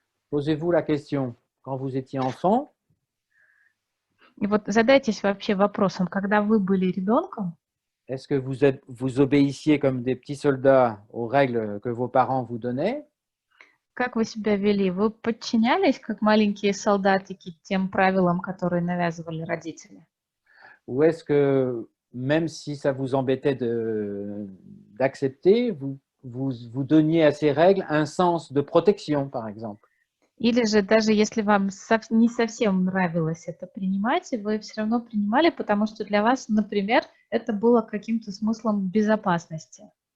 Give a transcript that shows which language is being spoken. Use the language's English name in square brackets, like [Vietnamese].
[French] Posez-vous la question, quand vous étiez enfant, [Russian] И вот задайтесь вообще вопросом, когда вы были ребенком, [French] est-ce que vous obéissiez comme des petits soldats aux règles que vos parents vous donnaient? [Russian] как вы себя вели? Вы подчинялись, как маленькие солдатики, тем правилам, которые навязывали родители? [French] Ou est-ce que, même si ça vous embêtait d'accepter, vous donniez à ces règles un sens de protection, par exemple? [Russian] Или же даже если вам не совсем нравилось это принимать, вы все равно принимали, потому что для вас, например, это было каким-то смыслом безопасности.